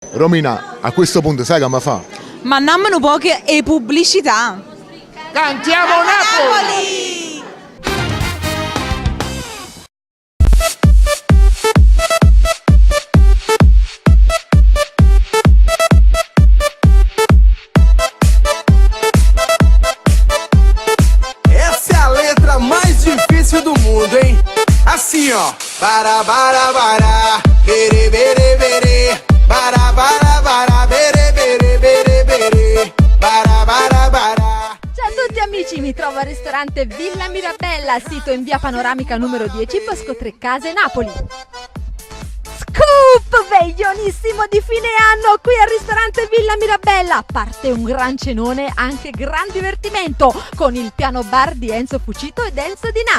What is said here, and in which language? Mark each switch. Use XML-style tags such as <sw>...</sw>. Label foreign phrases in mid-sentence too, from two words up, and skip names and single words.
<it>Romina, a questo punto sai come fa? Ma nemmeno poche e pubblicità. Cantiamo Napoli!</it> <pt>Essa é a letra mais difícil do mundo, hein? Assim, ó. Para, bere, bere, bere. Para, bere, bere, bere, bere. Para.</pt> <it>Ciao a tutti amici, mi trovo al ristorante Villa Mirabella, sito in via Panoramica numero 10, Bosco Tre Case, Napoli. Scoop veglionissimo di fine anno qui al ristorante Villa Mirabella. A parte un gran cenone, anche gran divertimento con il piano bar di Enzo Fucito ed Enzo Di Na.</it>